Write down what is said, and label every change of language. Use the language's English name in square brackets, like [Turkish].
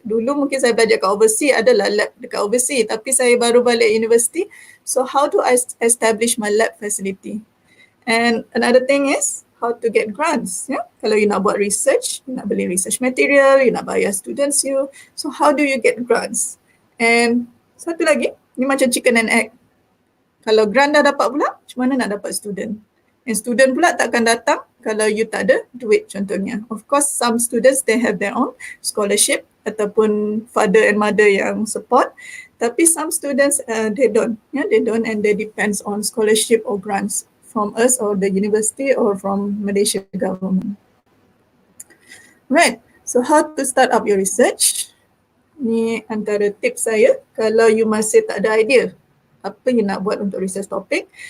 [Malay] Dulu mungkin saya belajar kat overseas, adalah lab dekat overseas. Tapi saya baru balik university. [English] So how do I establish my lab facility? And another thing is how to get grants. [Malay] Kalau you nak buat research, you nak beli research material, you nak bayar students you. [English] So how do you get grants? And [Malay] satu lagi, ni macam [English] chicken and egg. [Malay] Kalau grant dah dapat pula, macam mana nak dapat student? And student pula takkan datang kalau you tak ada duit contohnya. [English] Of course, some students, they have their own scholarship ataupun father and mother yang support. Tapi some students, they don't. They don't, and they depends on scholarship or grants from us or the university or from Malaysia government. Right, so how to start up your research? [Malay] Ni antara tips saya kalau you masih tak ada idea apa you nak buat untuk research topic.